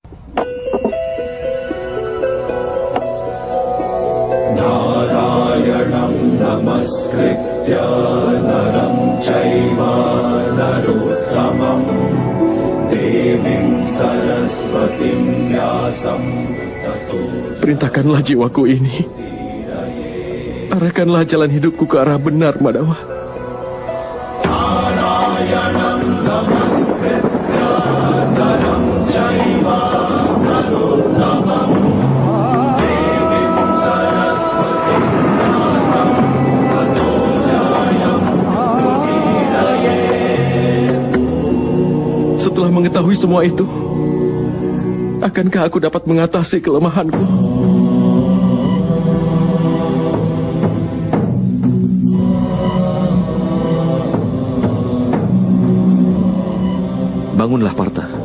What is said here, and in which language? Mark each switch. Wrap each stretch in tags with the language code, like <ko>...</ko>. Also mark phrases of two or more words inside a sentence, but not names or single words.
<sa>Narayanam namaskritya naram chaiva narottamam devim saraswatim vyasam tato.</sa> <id>Perintahkanlah jiwaku ini. Arahkanlah jalan hidupku ke arah benar, Madawa.</id> <sa>Narayanam namaskritya naram chaiva narottamam devim saraswatim vyasam tato jayam udiraye.</sa> <id>Setelah mengetahui semua itu, akankah aku dapat mengatasi kelemahanku? Bangunlah, Partha.</id>